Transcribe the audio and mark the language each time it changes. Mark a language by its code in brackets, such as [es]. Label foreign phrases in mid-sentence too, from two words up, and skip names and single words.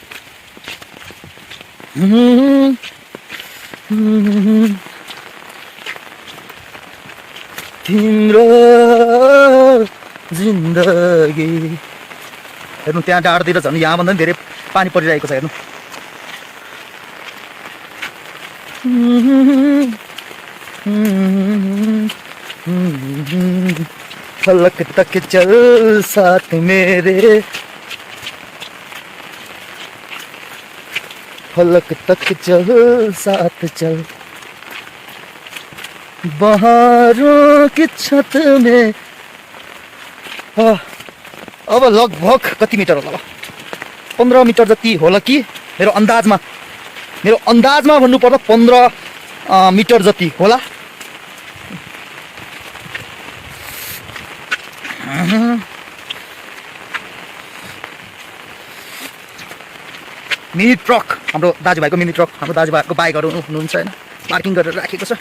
[ne] तिम्रो जिन्दगी। हेर्नु त्यहाँ डाँडातिर झन् यहाँभन्दा पनि धेरै पानी परिरहेको छ। [hi] हेर्नु फलक तक चल साथ मेरे, फलक तक चल साथ चल, बहारों की छत में। [ne] अब लगभग कति मिटर होला, 15 मिटर जति होला कि मेरो अन्दाजमा भन्नुपर्दा 15 मिटर जति होला। [en] mini truck, [ne] हाम्रो दाजुभाइको [en] mini truck, [ne] हाम्रो दाजुभाइको बाइकहरू हुनुहुन्छ हैन, पार्किङ गरेर राखेको छ।